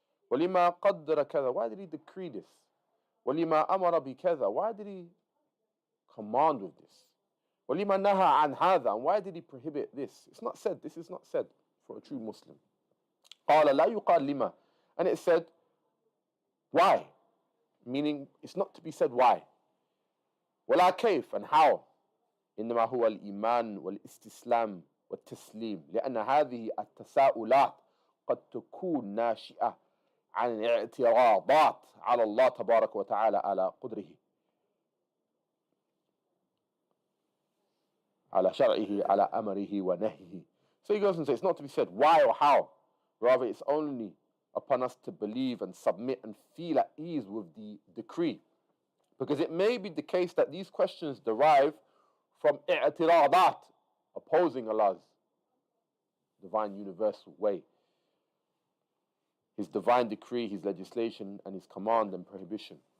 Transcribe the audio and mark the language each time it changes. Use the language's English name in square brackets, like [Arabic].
[Arabic] ولما قدر كذا, [English] why did he decree this? [Arabic] ولما أمر بكذا, [English] why did he command with this? [Arabic] ولما نهى عن هذا, [English] and why did he prohibit this? It's not said, this is not said for a true Muslim. [Arabic] قال لا يقال لما, [English] and it said why, meaning it's not to be said why. [Arabic] ولا كيف, [English] and how. [Arabic] إنما هو الإيمان والاستسلام والتسليم لأن هذه التساؤلات قد تكون ناشئة عن اعتراضات على الله تبارك وتعالى على قدره على شرعه على أمره ونهيه. [English] So he goes and says it's not to be said why or how, rather it's only upon us to believe and submit and feel at ease with the decree, because it may be the case that these questions derive from i'tiradat, opposing Allah's divine universal way, His divine decree, His legislation, and His command and prohibition.